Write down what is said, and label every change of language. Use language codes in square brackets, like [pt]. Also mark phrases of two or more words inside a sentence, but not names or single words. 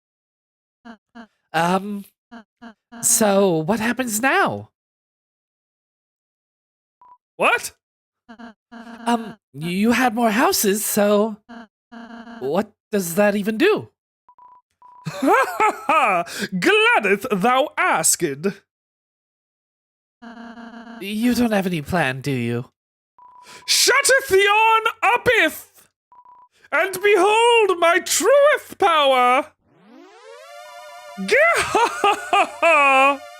[en] So what happens now? What? You had more houses, so what does that even do? Ha ha ha! Gladdeth thou asked. You don't have any plan, do you? Shutteth yon uppeth, and behold my truest power. Gah-ha-ha-ha!